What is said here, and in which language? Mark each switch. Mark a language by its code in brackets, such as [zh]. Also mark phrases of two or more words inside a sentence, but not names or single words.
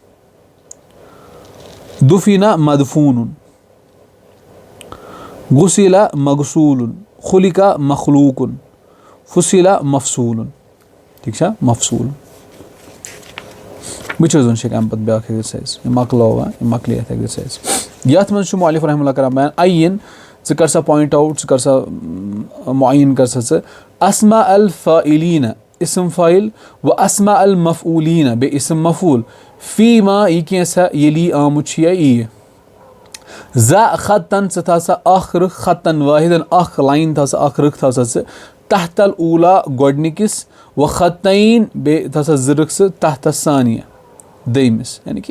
[ar] دُفیٖنا مدفوٗنُن غُسیٖلا مغسوٗلُن خُلِقا مخلوٗقُن فُصیٖلا مفصوٗلُن [ks] ٹھیٖک چھا مفصوٗل وٕچھ حظ وۄنۍ چھِ اَمہِ پَتہٕ بیٛاکھ ایٚگزرسایز یہِ مۄکلٲو یہِ مۄکلے یَتھ ایٚگزرسایز یَتھ منٛز چھُ مولِف [ar] رحمہ اللہ [ks] کران بیان عیٖن ژٕ کر سا [en] point out [ks] ژٕ کر سا معیٖن کر سا ژٕ [ar] اسما الفاعلیٖنہ [ks] اِسم فٲعِل [ar] و اسما المفعوٗلیٖنہ [ks] بیٚیہِ اِسم مفعوٗل فی ما یہِ کینٛژھا ییٚلہِ یہِ آمُت چھُ یا یِیہِ زا خطن ژٕ تھاو سا اکھ رٕکھ [ar] خطن واحدن [ks] اکھ لاین تھاو سا اکھ رٕکھ تھاو سا ژٕ [ar] تحت الاوٗلا [ks] گۄڈنِکِس [ar] و خطعیٖن [ks] بیٚیہِ تھاو سا زٕ رٕکھ ژٕ [ar] تحت ثانیہ [ks] دوٚیمِس یعنی کہِ